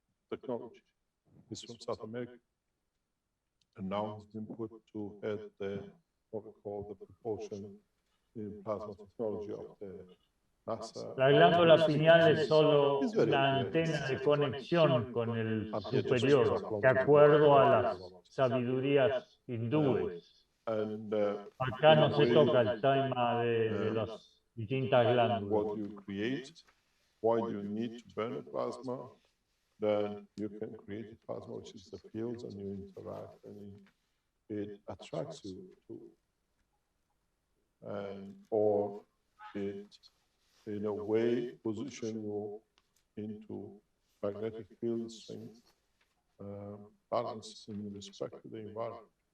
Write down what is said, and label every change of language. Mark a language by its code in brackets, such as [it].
[en] Technology is from South America, and now has been put to head what we call the propulsion in plasma technology of the NASA. [es] La glándula pineal es solo una antena de conexión con el superior, de acuerdo a las sabidurías hindúes. Acá no se toca el tema de las distintas glándulas. [en] What you create, why do you need to burn a plasma? Then you can create a plasma, which is the fields, and you interact, and it attracts you to, and or it, in a way, position you into magnetic field strength balance in respect to the environment.